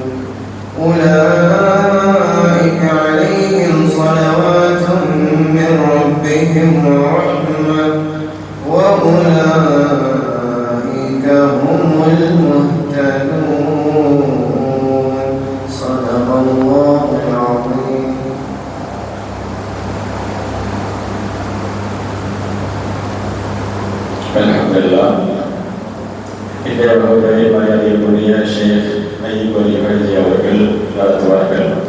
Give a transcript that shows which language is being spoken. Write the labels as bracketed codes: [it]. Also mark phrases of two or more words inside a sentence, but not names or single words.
[ar] أولئك عليهم صلوات من ربهم ورحمة وأولئك هم المهتدون. صدق الله العظيم. அல்ஹம்துலில்லாஹ். [ta] இந்த வகுப்பை மரியாதைக்குரிய ஷேக் அய்யூப் அலி ஹஜி அவர்கள் நடத்துவார்கள்.